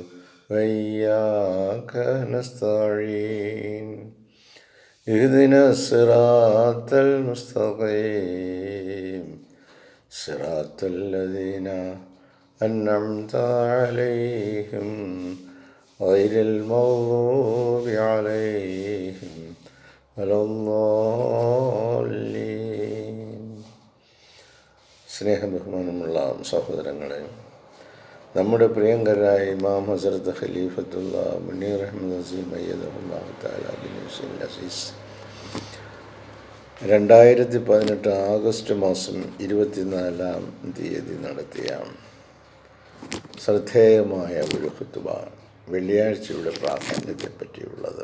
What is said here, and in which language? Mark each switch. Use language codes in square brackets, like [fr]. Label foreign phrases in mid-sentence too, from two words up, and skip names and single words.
[ar] وإياك نستعين اهدنا الصراط المستقيم صراط الذين أنعمت عليهم غير المغضوب عليهم ولا الضالين. [ml] സ്നേഹബഹുമാനമുള്ള സഹോദരങ്ങളെ, നമ്മുടെ പ്രിയങ്കരായ ഇമാം ഹസ്രത്ത് ഖലീഫത്തുള്ള മുനീർ അഹമ്മദ് അസീം [ar] أيده الله تعالى [ml] ബിൻ ഹുസൈൻ അസീസ് 2018 ആഗസ്റ്റ് മാസം 24-ാം തീയതി നടത്തിയ ശ്രദ്ധേയമായ ഒരു ഖുതുബ വെള്ളിയാഴ്ചയുടെ പ്രാധാന്യത്തെ പറ്റിയുള്ളത്.